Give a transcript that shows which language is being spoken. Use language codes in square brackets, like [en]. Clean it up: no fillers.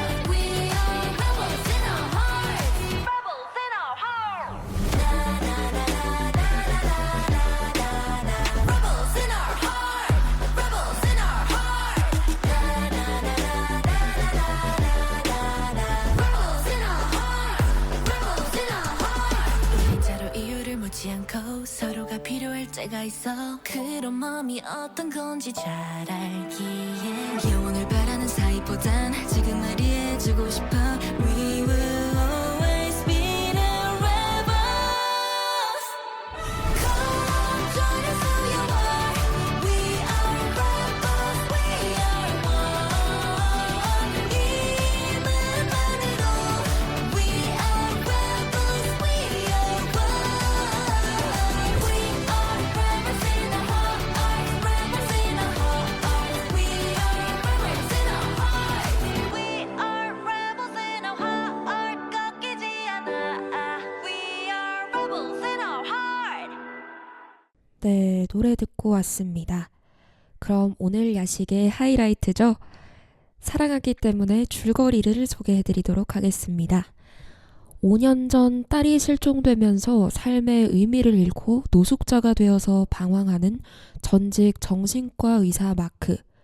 [en] We are rebels in our hearts. Rebels in our hearts. Rebels in our heart, rebels in our heart. Rebels in our heart, rebels in our heart. [ko] 진짜로 이유를 묻지 않고 서로가 필요할 때가 있어. 그런 마음이 어떤 건지 잘 알기에 영원을 바라는 사이보단 지금 날 이해해주고 싶어. [en] We will always be the rebels. Come join us who you are. We are rebels. We are one. [ko] 이 맘만으로 [en] We are rebels. We are one. We are rebels in our hearts. Rebels in our hearts. We are rebels in our hearts. We are rebels in our heart. [ko] 꺾이지 않아. [en] We are rebels in our heart. [ko] 네, 노래 듣고 왔습니다. 그럼 오늘 야식의 하이라이트죠. 사랑하기 때문에 줄거리를 소개해드리도록 하겠습니다. 5년 전 딸이 실종되면서 삶의 의미를 잃고 노숙자가 되어서 방황하는 전직 정신과 의사 마크.